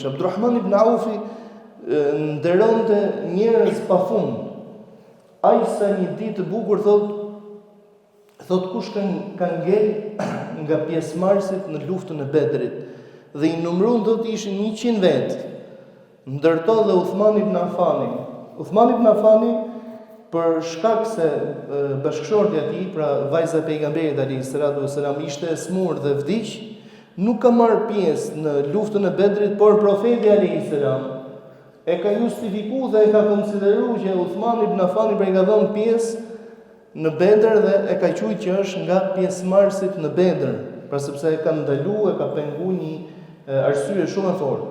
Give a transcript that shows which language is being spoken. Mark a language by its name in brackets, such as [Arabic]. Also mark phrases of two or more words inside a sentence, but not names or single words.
[Albanian] Abdurrahman ibn Auf nderonte njerëz pafund. Ai sa një ditë të bukur thot kush ka ngel nga pjesëmarrësit në luftën e Bedrit dhe i numëruan do të ishin 100 vet. Ndërto dhe Uthman ibn Affani. Uthman ibn Affani për shkak se bashkëshortja e tij, pra vajza e pejgamberit [Arabic] عليه الصلاة والسلام [Albanian] ishte e smur dhe vdiq, nuk ka marrë pjesë në luftën e Bedrit, por profeti [Arabic] عليه السلام [Albanian] e ka justifikuar dhe e ka konsideruar që Uthman ibn Affani pra i ka dhënë pjesë në Bedër dhe e ka thujë që është nga pjesëmarrësit në Bedër, pra sepse e ka ndaluar, e ka penguar një arsye shumë e fortë.